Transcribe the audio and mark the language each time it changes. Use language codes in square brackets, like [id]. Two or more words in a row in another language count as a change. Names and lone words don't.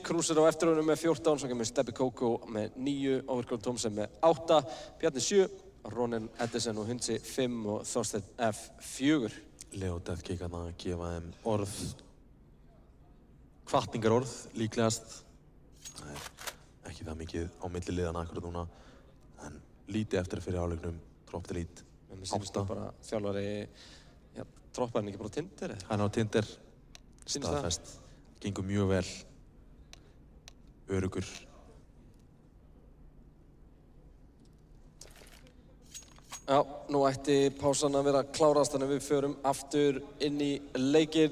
[is] Krúsir á eftir honum með 14, svo kemur Steppi Kókó með 9, Overgrón Thomsen með 8, Bjarni 7, Ronin Edison og Hundsi 5 og Þorstein F. 4. Leo Deathkick að gefa þeim orð, hvatningarorð líklegast. Það er ekki það mikið á milli liðana akkurat núna, en lítið eftir fyrir áleiknum. [en] Drop the Lead. [is] Mér finnst það bara þjálfari, Droppa hann ekki bara á Tinder eða? Hann er á Tinder, staðfest, gengur mjög vel, öruggur. Já, nú ætti pásan að vera klárast, þannig að við förum aftur inn í leikinn.